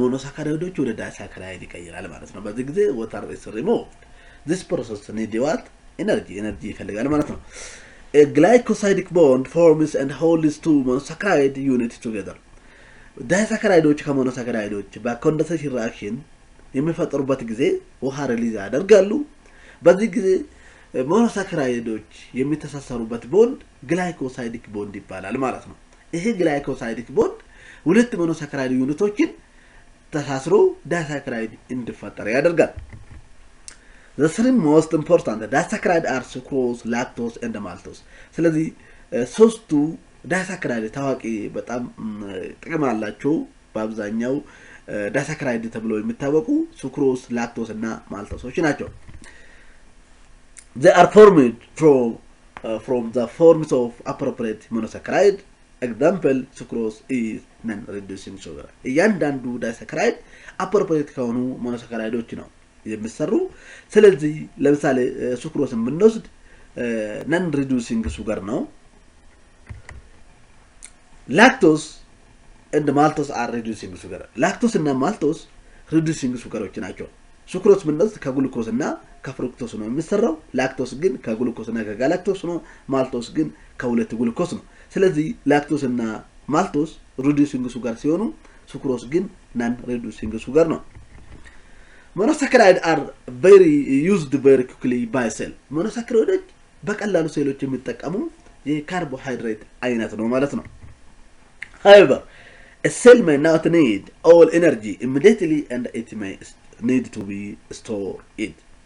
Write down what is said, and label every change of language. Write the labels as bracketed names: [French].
[Amharic] ሞኖሳካራይዶች ወደ ዳይሳክራይድ ይቀይራል ማለት ነው። በዚህ ጊዜ [English] water is removed. This process needs what? Energy [Amharic] ይፈልጋል ማለት ነው። [English] A glycosidic bond forms and holds two monosaccharide units together. [Amharic] ዳይሳክራይዶች ከሞኖሳካራይዶች በኮንደንሴሽን ሪአክሽን የሚፈጠሩበት ጊዜ ውሃ ሪሊዝ ያደርጋሉ። በዚህ ጊዜ ሞኖሳካራይዶች የሚተሳሰሩበት ቦንድ ግላይኮሳይዲክ ቦንድ ይባላል ማለት ነው። ይሄ ግላይኮሳይዲክ ቦንድ ሁለት ሞኖሳካራይድ ዩኒቶችን ተሳስሮ ዳይሳክራይድ እንዲፈጠር ያደርጋል። [English] The three most important disaccharides are sucrose, lactose and maltose. [Amharic] ስለዚህ ሶስቱ ዳይሳክራይድ ታዋቂ በጣም ጥቅም አላቸው። በአብዛኛው ዳይሳክራይድ ተብለው የሚታወቁ ሱክሮስ፣ ላክቶስ እና ማልቶሶች ናቸው። [English] They are formed from the forms of appropriate monosaccharide. Example, sucrose is non-reducing sugar. [Amharic] እያንዳንዱ ዳይሳክራይድ appropriate ከሆኑ ሞኖሳካራይዶች ነው የሚሰሩ። ስለዚህ ለምሳሌ ሱክሮስን ብንወስድ ነን ሪዱሲንግ ሱገር ነው። ላክቶስ [English] and maltose are reducing sugar. [Amharic] ላክቶስ እና ማልቶስ ሪዱሲንግ ሱገሮች ናቸው። ሱክሮስ ብንወስድ ከግሉኮስ እና ከፍሩክቶስ ነው የሚሰራው። ላክቶስ ግን ከግሉኮስ እና ከጋላክቶስ ነው። ማልቶስ ግን ከሁለት ግሉኮስ ነው። ስለዚህ ላክቶስ እና ማልቶስ ሪዱሲንግ ሱገር ሲሆኑ ሱክሮስ ግን ነን ሪዱሲንግ ሱገር ነው። [English] Monosaccharides are used very quickly by cell. [Amharic] Monosaccharides በቀላሉ ሴሎች የሚጠቀሙ የካርቦሃይድሬት አይነት ነው ማለት ነው። [English] However, a cell may not need all energy immediately and it may need to be stored.